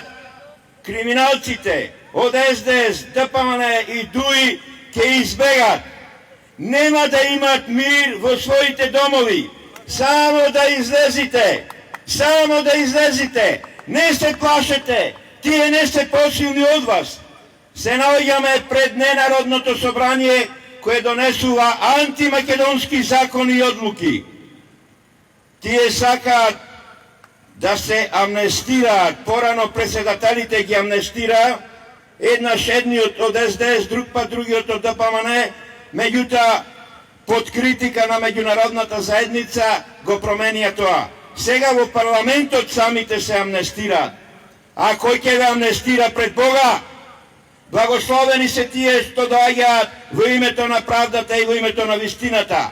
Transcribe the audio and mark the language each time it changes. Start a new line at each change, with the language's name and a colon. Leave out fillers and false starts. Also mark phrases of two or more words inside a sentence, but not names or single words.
Macedonian: Криминалците од СДС, ДПМНЕ и ДУИ ќе избегат. Нема да имат мир во своите домови. Само да излезите. Само да излезите. Не се плашете. Тие не се посилни од вас. Се налажеме пред nenarodното собрание koje donesува антимакедонски закони и одлуки. Тие сака да се амнестира, порано председателите ги амнестира, еднаш едниот од СДС, друг пат другиот од ДПМНЕ, меѓутоа под критика на меѓународната заедница го променија тоа. Сега во парламентот самите се амнестираат. А кој ќе ве амнестира пред Бога? Благословени се тие што доаѓаат во името на правдата и во името на вистината.